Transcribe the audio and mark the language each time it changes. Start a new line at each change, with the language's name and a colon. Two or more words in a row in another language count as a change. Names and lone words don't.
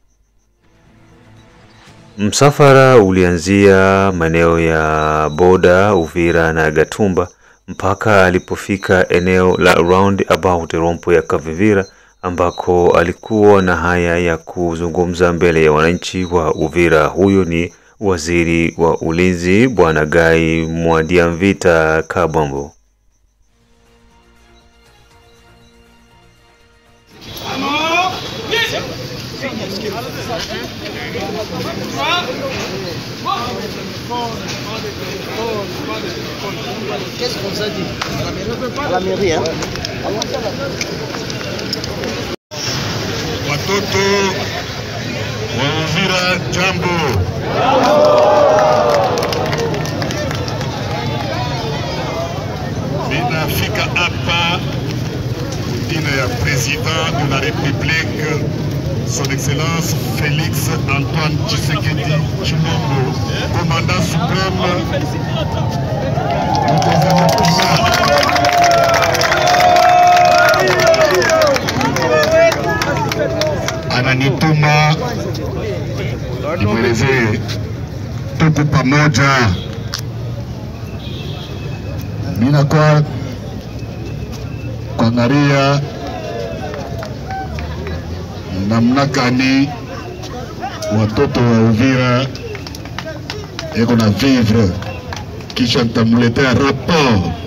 Swahili: Msafara ulianzia maeneo ya boda Uvira na Gatumba mpaka alipofika eneo la roundabout rompo ya Kavivira, ambako alikuwa na haya ya kuzungumza mbele ya wananchi wa Uvira. Huyo ni waziri wa ulinzi Bwana Gai Mwadiamvita Kabambo.
French: Qu'est-ce qu'on s'est dit? À la mairie, hein?
Swahili: Watoto wa Uvira, jambo. Ninafika hapa jina ya
French: Président de la République, Son Excellence
Swahili: Félix Antoine Tshisekedi Tshilombo,
French: commandant suprême du gouvernement.
Swahili: Ananituma nimweleze tuko pamoja. Mina kwa kuangalia namna gani watoto wa Uvira eko na vivre, kisha nitamuletea rapport.